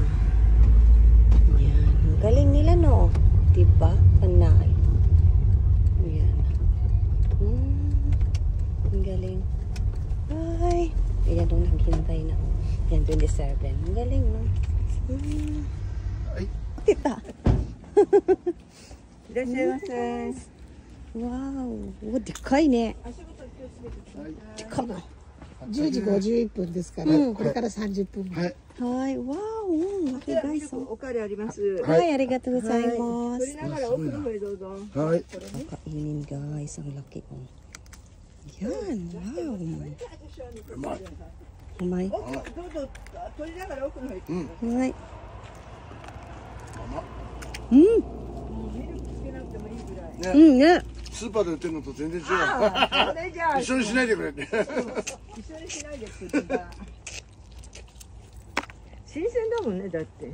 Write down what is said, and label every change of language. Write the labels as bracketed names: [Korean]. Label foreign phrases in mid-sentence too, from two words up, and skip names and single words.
[Filipino] Yan. Ang galing nila no? Diba? Panay. Yan. Ang galing. Ay. Ayan doon naghintay na. Yan, 27. Ang galing no? Ay. Tita. [Japanese] いらっしゃいませ。わーお、でかいね。でかっ。 10時51分ですから、これから30分。はい。はい、わーお、わけがいそう。おかわりあります。はい、ありがとうございます。取りながら奥の方へどうぞ。はい。 [Filipino] Kainin guys, ang laki oh. Yan, wow. Umay. [Japanese] どうぞ取りながら奥の方へ。はい。ミルクつけなくてもいいぐらい。ね。スーパーで売ってるのと全然違う。それじゃあ一緒にしないでくれって。一緒にしないでって言った。新鮮だもんねだって。